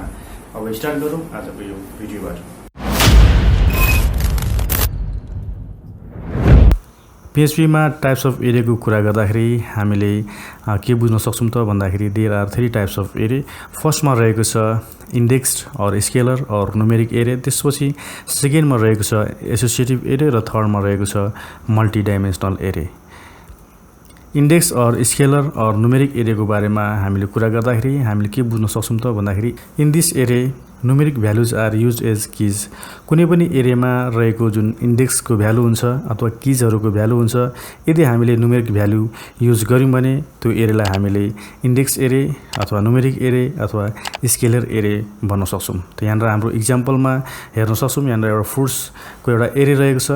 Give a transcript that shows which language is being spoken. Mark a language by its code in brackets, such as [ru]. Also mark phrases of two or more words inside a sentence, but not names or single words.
[ne] अब स्टार्ट गरौँ आजको यो भिडियोबाट। PHP मा [en] types of arrayको [ne] कुरा गर्दाखेरि हामीले के बुझ्न सक्छौं त भन्दाखेरि [en] there are 3 types of array. [ne] फर्स्टमा रहेको छ इन्डेक्स्ड और स्केलर और [en] numeric array, [ne] त्यसपछि सेकेन्डमा रहेको छ [en] associative array [ne] र थर्डमा रहेको छ [en] multi dimensional array. [ne] इंडेक्स और स्केलर और [en] numeric array [ne] को बारे में हामीले कुरा गर्दाखेरि हामीले के बुझ्न सक्छौं त भन्दाखेरि [en] in this array numeric values are used as keys. [ne] कुनै पनि एरेमा रहेको जुन इंडेक्स को भ्यालु हुन्छ अथवा कीजहरुको भ्यालु हुन्छ, यदि हामीले [en] numeric value [ne] युज गर्यौं भने त्यो एरेलाई हामीले [en] index array [ne] अथवा [en] numeric array [ne] अथवा [en] scalar array [ne] भन्न सक्छौं। त यहाँ हाम्रो एक्जाम्पलमा हेर्न सक्छौं। यहाँ एउटा फ्रुट्स को एउटा एरे रहेको छ।